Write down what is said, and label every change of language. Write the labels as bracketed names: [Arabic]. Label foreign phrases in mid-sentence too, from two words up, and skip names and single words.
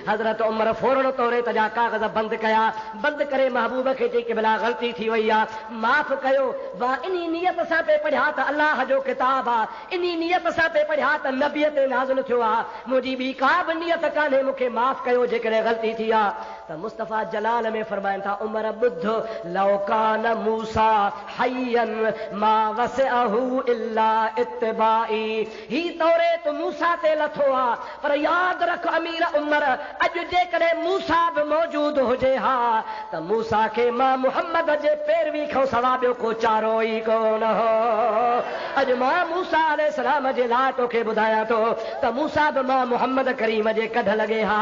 [Sindhi] हज़रत उमर फौरन तौरेत जा कागज़ बंदि कया। बंदि करे महबूब खे चई कि भला ग़लती थी वई आहे, माफ़ कयो। मां इन नियत सां पे पढ़िया त अल्लाह जो किताब आहे, इन नियत सां पे पढ़िया त नबीअ ते नाज़िल थियो आहे, मुंहिंजी ॿी का बि नियत कान्हे, मूंखे माफ़ कयो जेकॾहिं ग़लती थी आहे। त मुस्तफ़ा जलाल में फरमाइनि था उमर ॿुध, [Arabic] لو كان موسى حيا ما وسعه إلا اتباعي. [Sindhi] ही तौरेत मूसा ते लथो आहे, पर यादि रख अमीर उमर, अॼु जेकॾहिं मूसा बि मौजूद हुजे हा त मूसा खे मां मुहम्मद जे पैरवी खां सवा ॿियो को चारो ई कोन हो। अॼु मां मूसा अलैहिस्सलाम जे लाइ तोखे ॿुधायां थो त मूसा बि मां मुहम्मद करीम जे कढ लॻे हा।